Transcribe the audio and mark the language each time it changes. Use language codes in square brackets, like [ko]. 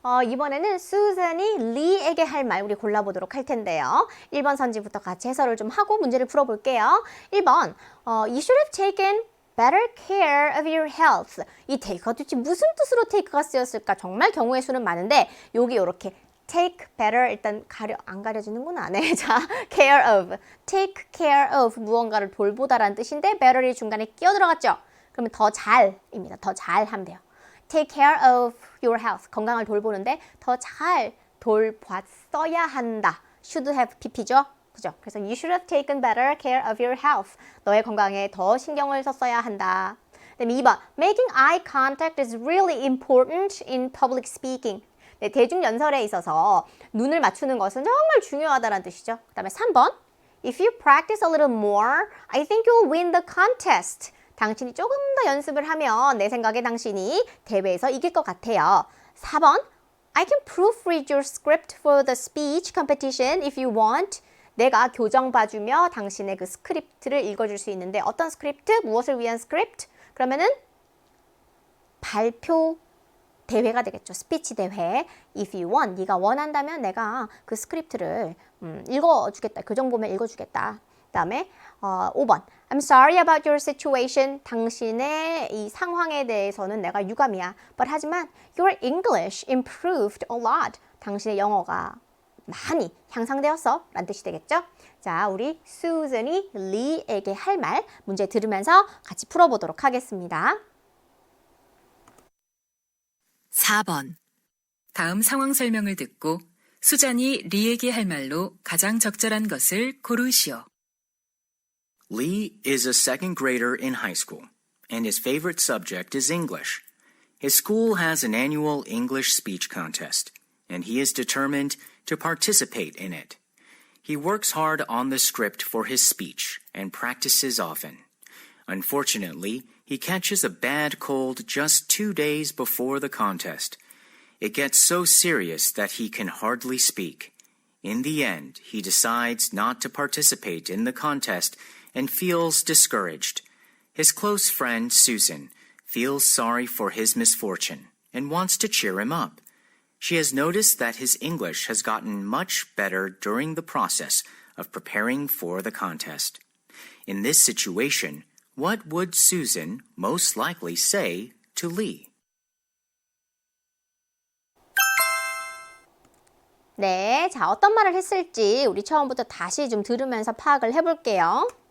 [ko] 이번에는 수잔이 리에게 할 말 우리 골라보도록 할 텐데요. 1번 선지부터 같이 해설을 좀 하고 문제를 풀어볼게요. [en] 1번, You should have taken better care of your health. [ko] 이 take가 도대체 무슨 뜻으로 take가 쓰였을까? 정말 경우의 수는 많은데 여기 이렇게 [en] take better [ko] 일단 안 가려지는구나. 네, 자, care of, [en] take care of [ko] 무언가를 돌보다라는 뜻인데 better이 중간에 끼어 들어갔죠. 그러면 더 잘입니다. 더 잘 하면 돼요. [en] Take care of your health. [ko] 건강을 돌보는데 더 잘 돌봤어야 한다. [en] Should have pp죠. 그죠? [ko] 그래서 [en] you should have taken better care of your health. [ko] 너의 건강에 더 신경을 썼어야 한다. 그다음에 2번. [en] Making eye contact is really important in public speaking. [ko] 네, 대중연설에 있어서 눈을 맞추는 것은 정말 중요하다는 뜻이죠. 그 다음에 3번. [en] If you practice a little more, I think you'll win the contest. [ko] 당신이 조금 더 연습을 하면 내 생각에 당신이 대회에서 이길 것 같아요. 4번. [en] I can proofread your script for the speech competition if you want. [ko] 내가 교정 봐주며 당신의 그 스크립트를 읽어줄 수 있는데 어떤 스크립트? 무엇을 위한 스크립트? 그러면은 발표 대회가 되겠죠. 스피치 대회. [en] If you want, [ko] 네가 원한다면 내가 그 스크립트를 읽어주겠다. 교정 보면 읽어주겠다. 그 다음에 5번. [en] I'm sorry about your situation. [ko] 당신의 이 상황에 대해서는 내가 유감이야. [en] But [ko] 하지만 [en] your English improved a lot. [ko] 당신의 영어가 많이 향상되었어. 라는 뜻이 되겠죠. 자, 우리 수잔이 리에게 할 말 문제 들으면서 같이 풀어보도록 하겠습니다. 4번. 다음 상황 설명을 듣고 수잔이 리에게 할 말로 가장 적절한 것을 고르시오. [en] Lee is a second grader in high school, and his favorite subject is English. His school has an annual English speech contest, and he is determined to participate in it. He works hard on the script for his speech and practices often. Unfortunately, he catches a bad cold just 2 days before the contest. It gets so serious that he can hardly speak. In the end, he decides not to participate in the contest and feels discouraged. His close friend, Susan, feels sorry for his misfortune and wants to cheer him up. She has noticed that his English has gotten much better during the process of preparing for the contest. In this situation, what would Susan most likely say to Lee? [ko] 네, 자, 어떤 말을 했을지 우리 처음부터 다시 좀 들으면서 파악을 해볼게요.